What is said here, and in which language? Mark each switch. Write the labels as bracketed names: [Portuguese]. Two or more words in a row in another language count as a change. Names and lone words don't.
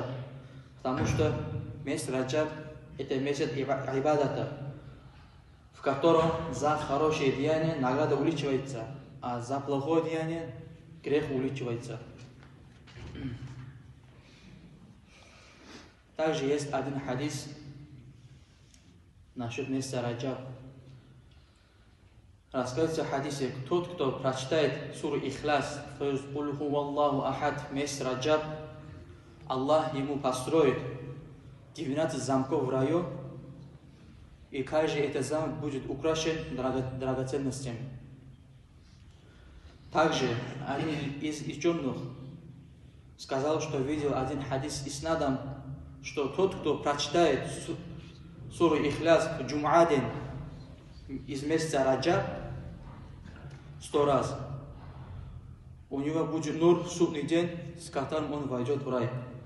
[Russian] Потому что месяц Раджаб – это месяц ибадата, в котором за хорошее деяние награда увеличивается, а за плохое деяние грех увеличивается. Также есть один хадис насчет месяца Раджаб. Рассказывается в хадисе: тот, кто прочитает суру Ихляс, то есть [Arabic] «قل هو الله أحد» [Russian] в месяц Раджаб, Аллах ему построит 19 замков в раю, и каждый этот замок будет украшен драгоценностями. Также один из ученых сказал, что видел один хадис иснадом, что тот, кто прочитает суру Ихляс в джум'а день из месяца Раджаб 100 раз, у него будет нур в судный день, с которым он войдет в рай.